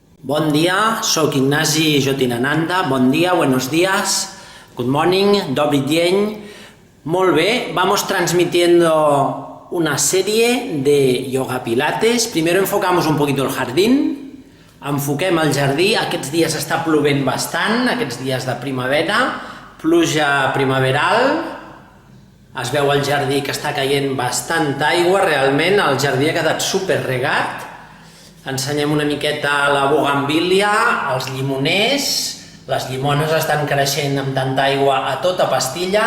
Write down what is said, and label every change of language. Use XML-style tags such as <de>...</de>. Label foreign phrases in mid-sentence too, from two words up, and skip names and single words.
<ca>Bon dia, soc Ignasi Jotinananda, bon dia,</ca> <es>buenos días,</es> <en>good morning,</en> <pl>dobry dzień.</pl> <ca>Molt bé,</ca> <es>vamos transmitiendo una serie de yoga pilates. Primero enfocamos un poquito el jardín,</es> <ca>enfoquem el jardí. Aquests dies està plovent bastant, aquests dies de primavera, pluja primaveral. Es veu al jardí que està caient bastanta aigua, realment el jardí ha quedat super regat. Ensenyem una miqueta la bugambília, els llimoners, les llimones estan creixent amb tanta aigua a tota pastilla.</ca>